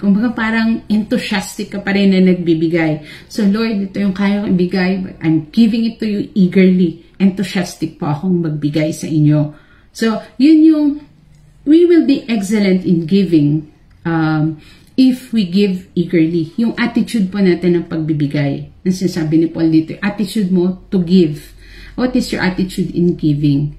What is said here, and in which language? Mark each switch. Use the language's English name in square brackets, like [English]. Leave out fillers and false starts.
[Filipino] Kumbaga parang enthusiastic ka pa rin na nagbibigay. So, Lord, ito yung kaya kong ibigay, [English] but I'm giving it to you eagerly. [Filipino] Enthusiastic po akong magbigay sa inyo. [English] So, yun yung, we will be excellent in giving if we give eagerly. [Filipino] Yung attitude po natin ng pagbibigay. Ang sinasabi ni Paul dito, attitude mo to give. [English] What is your attitude in giving?